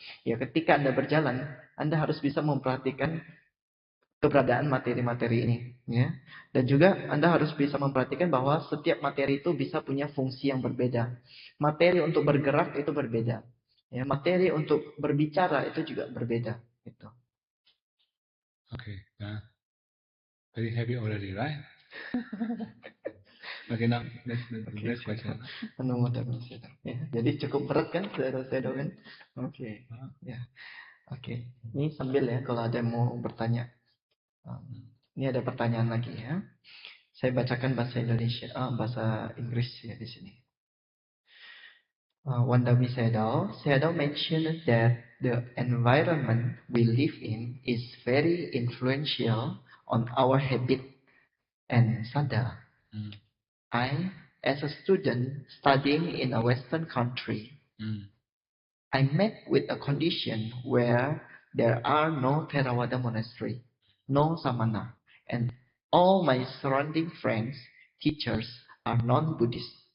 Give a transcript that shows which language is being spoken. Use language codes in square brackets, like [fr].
[id] Ya, ketika Anda berjalan, Anda harus bisa memperhatikan keberadaan materi-materi ini, ya. Dan juga Anda harus bisa memperhatikan bahwa setiap materi itu bisa punya fungsi yang berbeda. Materi untuk bergerak itu berbeda. Ya, materi untuk berbicara itu juga berbeda. Gitu. [en] Okay, very heavy already, right? Okay, now next question. [id] Ya, jadi cukup berat kan, saudara-saudara kan? Oke, ya, oke. Ini sambil ya, kalau ada yang mau bertanya. Ini ada pertanyaan lagi ya. Saya bacakan bahasa Indonesia, bahasa Inggris ya di sini. [en] Wandami Sayadaw mentioned that the environment we live in is very influential on our habit and sadha. I, as a student studying in a Western country, I met with a condition where there are no Theravada monastery, no samana, and all my surrounding friends, teachers are non-Buddhist.